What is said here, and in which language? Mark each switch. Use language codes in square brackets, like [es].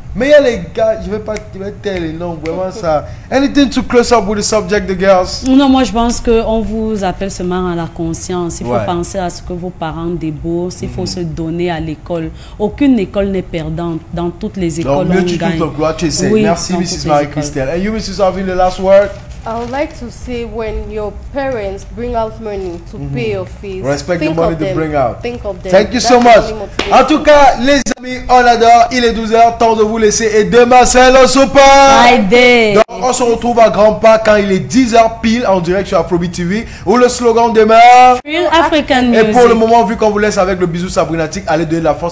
[fr] Mais il y a les gars, je vais pas taire les noms, vraiment ça. [en] Anything to close up with the subject, the girls? [fr] Non, moi je pense qu'on vous appelle seulement à la conscience. Il faut penser à ce que vos parents déboursent, il faut se donner à l'école. Aucune école n'est perdante. Dans toutes les écoles, on gagne. Oui, merci, [en] Mrs. Marie-Christelle. And you, Mrs. Alvin, the last word? I would like to say, when your parents bring out money to pay your fees, respect the money they bring out. Think of them. Thank you so much. [fr] En tout cas, les amis, on adore. Il est 12h, temps de vous laisser. Et demain, c'est le super [en] Friday. [fr] Donc, on se retrouve à Grand Pas quand il est 10h pile en direct sur Afrobeat TV. Où le slogan demain, [en] Real African Music. [fr] Et pour le moment, vu qu'on vous laisse avec le bisou sabrinatique, allez donner la force.